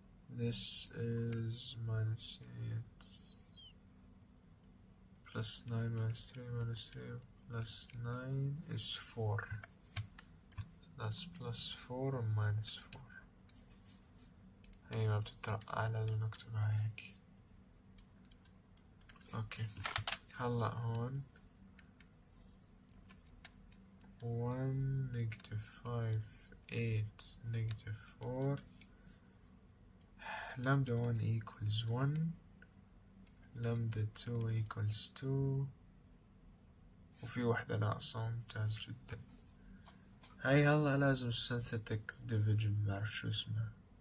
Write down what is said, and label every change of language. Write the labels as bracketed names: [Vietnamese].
[English] This is minus 8 plus 9 minus 3 minus 3 plus 9 is 4. That's plus 4 and minus 4. [Arabic] هي ما بتترقع، لازم نكتبها هيك. [English] Okay هلا هون 1 negative 5 8 negative 4 lambda 1 equals 1 lambda 2 equals 2 وفي وحدة ناقصة. [Arabic] ممتاز جدا. هاي هلا لازم synthetic division، بعرف شو اسمها.